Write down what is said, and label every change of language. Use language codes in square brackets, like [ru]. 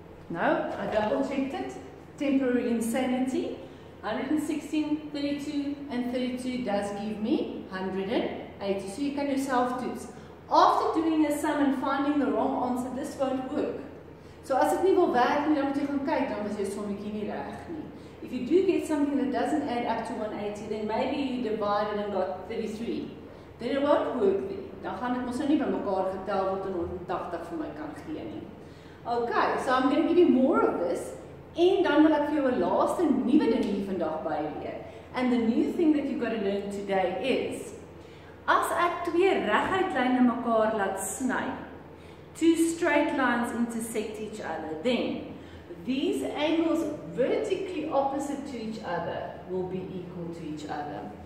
[en] No, I double checked it. Temporary insanity. 116, 32 and 32 does give me 180. So you can yourself do this. After doing a sum and finding the wrong answer, this won't work. [af] So as dit nie wil werk nie, dan moet jy gaan kyk, dan was jou sommetjie nie reg nie. [en] If you do get something that doesn't add up to 180, then maybe you divided and got 33. Then it won't work then. [af] Dan gaan dit mos nou nie by mekaar getel word en 180 vir my kan gee nie. [en] Okay, so I'm going to give you more of this. [af] En dan wil ek vir jou 'n laaste nuwe ding hier vandag byleer. [en] And the new thing that you've got to learn today is, [af] as ek twee reguit lyne mekaar laat sny, [en] two straight lines intersect each other, then these angles vertically opposite to each other will be equal to each other.